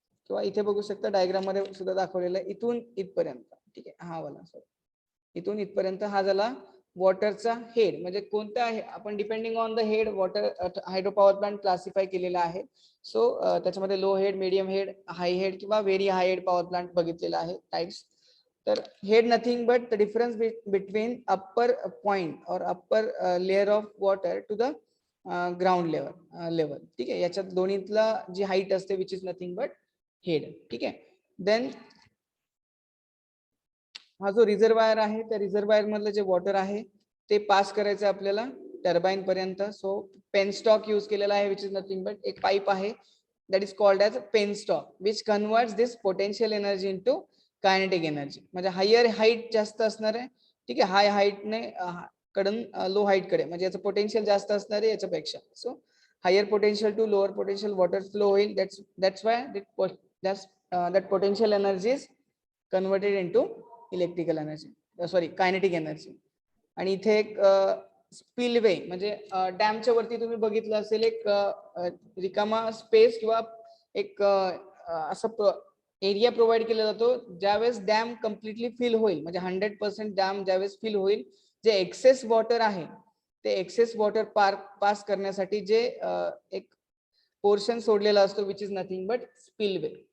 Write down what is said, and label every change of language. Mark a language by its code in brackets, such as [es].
[mr] किंवा इथे बघू शकता डायग्राम मध्ये सुद्धा दाखवलेलं आहे इथून इथपर्यंत. ठीक आहे. हा वाला इथून इथपर्यंत हा झाला वॉटरचा हेड. म्हणजे कोणता आहे आपण [en] depending on the head [mr] water hydro power plant classify केलेला आहे. सो त्याच्यामध्ये लो हेड मीडियम हेड हाय हेड किंवा very high head power plant बघितलेला आहे टाइप्स. [en] तर head nothing but the difference between upper point और upper layer of water to the ground level. [mr] ठीक आहे. याच्यात दोन्हीतला जी हाईट असते which is nothing but head. ठीक आहे. देन हा जो रिझर्वायर आहे त्या रिझर्वायर मधलं जे वॉटर आहे ते पास करायचं आपल्याला टर्बाईन पर्यंत. सो पेनस्टॉक यूज केलेला आहे, [en] Which is nothing but एक pipe आहे that is called as penstock which converts this potential energy into kinetic energy. [mr] म्हणजे हायर हाईट जास्त असणार आहे, ठीक आहे, हाय हाईटने कडून लो हाईट कडे, म्हणजे याचं पोटेन्शियल जास्त असणार आहे याच्यापेक्षा. [en] So higher potential to lower potential water flow होईल. that's why that potential energy is converted into electrical energy, sorry kinetic energy. [mr] आणि इथे एक स्पिलवे म्हणजे डॅमच्या वरती तुम्ही बघितलं असेल एक रिकामा स्पेस किंवा एक असं एरिया प्रोव्हाइड केला जातो ज्यावेळेस डॅम कम्प्लिटली फिल होईल, म्हणजे 100% डॅम ज्यावेळेस फिल होईल, जे एक्सेस वॉटर आहे ते एक्सेस वॉटर पास करण्यासाठी जे एक पोर्शन सोडलेला असतो [en] Which is nothing but spillway.